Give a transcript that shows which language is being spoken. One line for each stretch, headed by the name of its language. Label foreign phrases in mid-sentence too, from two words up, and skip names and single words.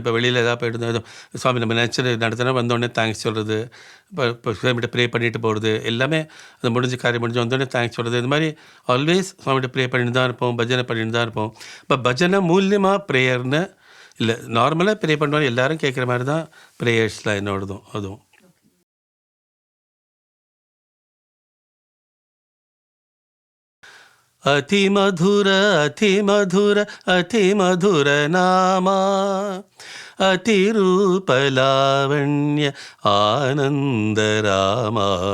Tamil: இப்போ வெளியில் எதாவது போய்ட்டு இருந்தோம், சுவாமி நம்ம நினச்சது நடத்தினா வந்தோடனே தேங்க்ஸ் சொல்கிறது, இப்போ சுவாமிகிட்ட ப்ரே பண்ணிட்டு போகிறது, எல்லாமே அது முடிஞ்ச காரியம் முடிஞ்சு வந்தோடனே தேங்க்ஸ் சொல்கிறது, இது மாதிரி ஆல்வேஸ் சுவாமிகிட்ட ப்ரே பண்ணிட்டு தான் இருப்போம், பஜனை பண்ணிட்டு தான் இருப்போம். இப்போ பஜனை மூலியமாக ப்ரேயர்னு இல்லை, நார்மலாக ப்ரே பண்ணுவாங்க, எல்லோரும் கேட்குற மாதிரி தான் ப்ரேயர்ஸ்லாம் என்னோடதும். அதுவும்
Hindi: अति मधुर अति मधुर अति मधुर नामा अति रूप लावण्य आनंद रामा